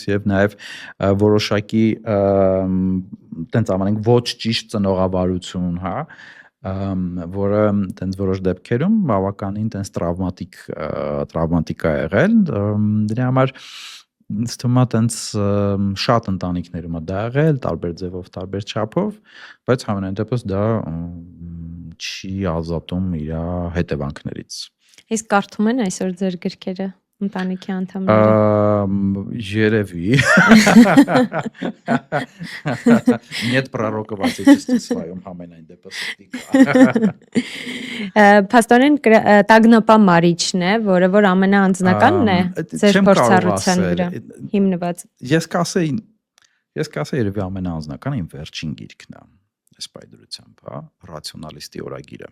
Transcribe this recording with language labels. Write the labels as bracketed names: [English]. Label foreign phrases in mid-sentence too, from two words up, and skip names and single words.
[Armenian] եւ նաեւ որոշակի տենց ամենենք ոչ ճիշտ ծնողավարություն, հա, որը տենց որոշ դեպքերում բավականին տենց տրավմատիկ է եղել, դրա համար ինձ թվում է տենց շատ ընտանիքներում է դա եղել, տարբեր ձևով, տարբեր չափով, բայց համենայն դեպս դա չի ազատում իր հետևանքներից։ Իսկ կարդում են այսօր ձեր գրքերը ընտանիքի անդամները։ [Russian] Երևի։ Нет пророка в отечестве своем [Armenian] համենայն դեպս։ Փաստորեն տագնապամարիչն է, որը որ ամենաանձնականն է ձեր փորձառության վրա հիմնված։ Ես կասեի երևի ամենաանձնականը իմ վերջին գիրքն է, այս պայդրությամբ, հա, ռացիոնալիստի օրագիրը։